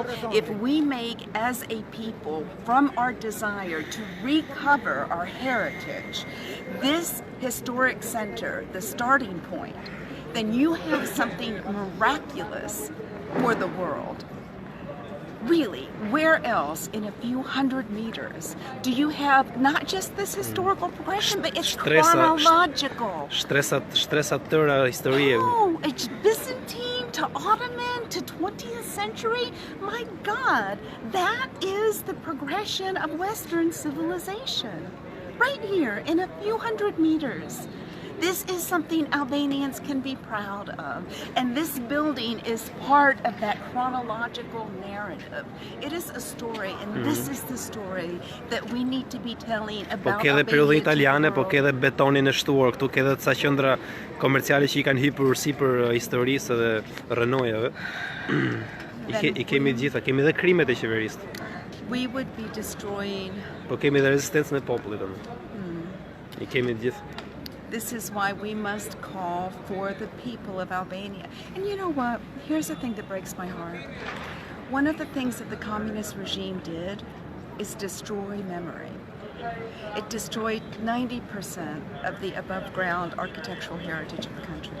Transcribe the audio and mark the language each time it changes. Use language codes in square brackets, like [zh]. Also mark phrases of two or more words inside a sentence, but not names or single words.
[en] If we make as a people, from our desire to recover our heritage, this historic center, the starting point, then you have something miraculous for the world. Really, where else in a few hundred meters do you have not just this historical progression, but it's chronological? [sq] Shtresa tëra historie. [en] No, it's Byzantine to Ottoman to 20th century. My God, that is the progression of Western civilization. Right here in a few hundred meters. This is something Albanians can be proud of, and this building is part of that chronological narrative. It is a story, and this is the story that we need to be telling about. [sq] Po ke edhe periudhë italiane, po ke edhe betonin e shtuar këtu, ke edhe ca qendra komerciale që i kanë hipur sipër historisë dhe rrenojave. I kemi gjitha, kemi edhe krimet e qeverisë. [en] We would be destroying. [sq] Po kemi edhe rezistencën e popullit domun. I kemi gjithë. [en] This is why we must call for the people of Albania. And you know what? Here's the thing that breaks my heart. One of the things that the communist regime did is destroy memory. It destroyed 90% of the above ground architectural heritage of the country.